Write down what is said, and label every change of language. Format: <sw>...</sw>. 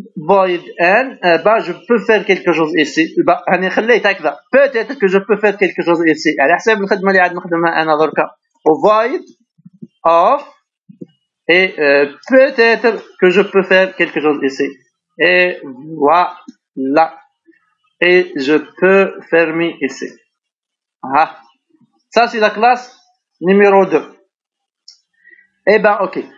<fr>void n je peux faire quelque chose ici.</fr> <ar>انا خليت هكذا</ar> <fr>peut-être que je peux faire quelque chose ici</fr> <ar>على حساب الخدمه اللي عاد نخدمها انا دركا.</ar> <fr>void of et peut-être que je peux faire quelque chose ici et voilà et je peux fermer ici. Ça c'est la classe numéro 2. Eh ben ok.</fr>